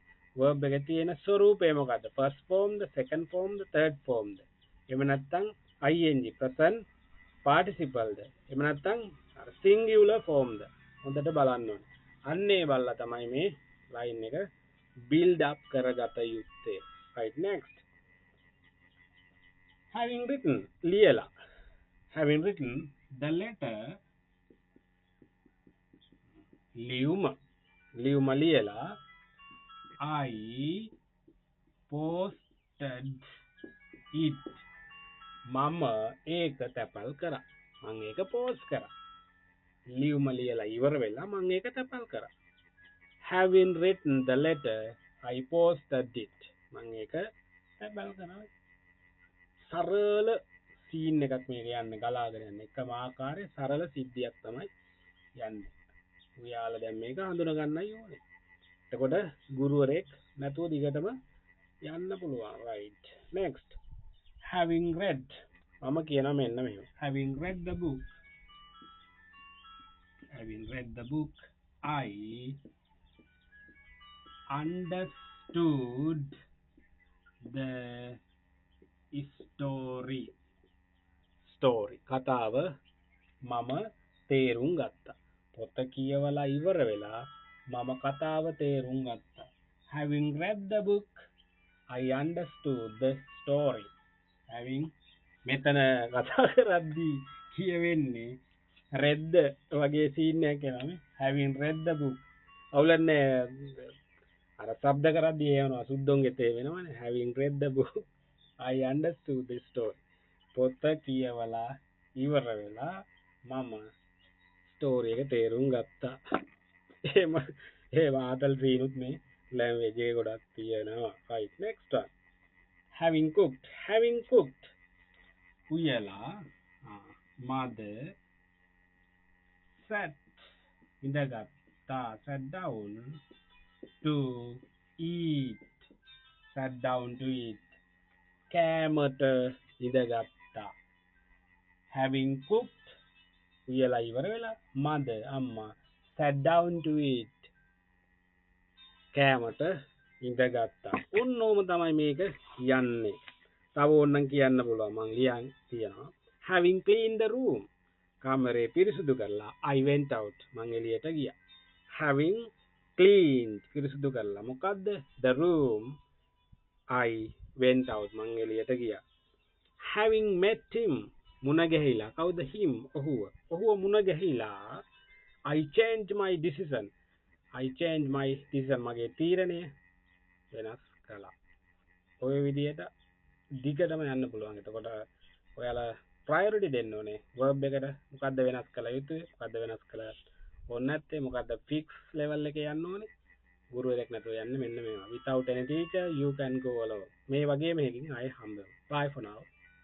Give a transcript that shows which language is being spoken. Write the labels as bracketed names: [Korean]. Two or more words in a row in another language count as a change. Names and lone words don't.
[Sinhala] verb එකේ තියෙන ස්වරූපය මොකද්ද? [English] first form ද, second form ද, third form ද? [Sinhala] එහෙම නැත්නම් [English] ing present participle [Sinhala] ද? එහෙම නැත්නම් [English] singular form [Sinhala] ද? හොඳට බලන්න ඕනේ. අන්නේ බලලා තමයි මේ line එක [English] build up [Sinhala] කරගත යුත්තේ. [English] right, next. having written ලියලා. having written the letter [Sinhala] ලියුම ලියලා [English] I posted it [Sinhala] මම ඒක තැපල් කරා. මම ඒක post කරා. ලියුම ලියලා ඉවර වෙලා මම ඒක තැපල් කරා. [English] having written the letter I posted it [Sinhala] මම ඒක තැපල් කරා. සරල සීන් එකක් මේක යන්නේ ගලාගෙන යන්නේ. එකම ආකාරයේ සරල සිද්ධියක් තමයි යන්නේ. ඔයාලා දැන් මේක හඳුනා ගන්නයි ඕනේ. එතකොට ගුරුවරයෙක් නැතුව දිගටම යන්න පුළුවන්. [English] right, next. having read [Sinhala] මම කියනවා මෙන්න මෙහෙම. [English] having read the book I understood the story [Sinhala] කතාව මම තේරුම් ගත්තා. පොත කියවලා ඉවර වෙලා මම කතාව තේරුම් ගත්තා. [English] having read the book I understood the story. [Sinhala] having මෙතන කතා කරද්දී කියවෙන්නේ read වගේ සීන් එකක් එනවා. [English] having read the book [Sinhala] අවුලන්නේ අර શબ્ද කරද්දී එනවා සුද්ධෝන්ගේ තේ වෙනවනේ. [English] having read the book I understood the story. [Sinhala] පොත කියවලා ඉවර වෙලා මම ස්ටෝරි එක තේරුම් ගත්තා. එහෙම ආතල් සීනුත් මේ ලැන්ග්වේජ් එකේ ගොඩක් තියෙනවා. [English] right, next one. having cooked උයලා mother sat down to eat [Sinhala] කෑමට ඉඳගත්තා. [English] having cooked [Sinhala] උයලා ඉවර වෙලා [English] mother අම්මා sat down to eat [Sinhala] කෑමට ඉඳගත්තා. ඔන්නෝම තමයි මේක යන්නේ. තව ඕනනම් කියන්න පුළුවන් මං ලියන් තියනවා. [English] having cleaned the room [Sinhala] කාමරේ පිරිසිදු කරලා [English] I went out [Sinhala] මං එළියට ගියා. [English] having cleaned [Sinhala] පිරිසිදු කරලා මොකද්ද? [English] the room I went out [Sinhala] මං එළියට ගියා. [English] having met him [Sinhala] මුණ ගැහිලා කවුද [English] him? [Sinhala] ඔහුව මුණ ගැහිලා [English] I changed my decision [Sinhala] මගේ තීරණය වෙනස් කළා. ඔය විදිහට දිගටම යන්න පුළුවන්. එතකොට ඔයාලා ප්‍රයොරිටි දෙන්න ඕනේ verb එකට. මොකද්ද වෙනස් කළ යුතුයි? මොකද්ද වෙනස් කළ ඕනේ නැත්තේ? මොකද්ද [English] fix level [Sinhala] එකේ යන්න ඕනේ? ගුරුවරයෙක් නැතුව යන්න මෙන්න මේවා. [English] without any teacher you can go alone. [Sinhala] මේ වගේ මේකින් ආයෙ හම්බ වෙමු. [English] bye for now.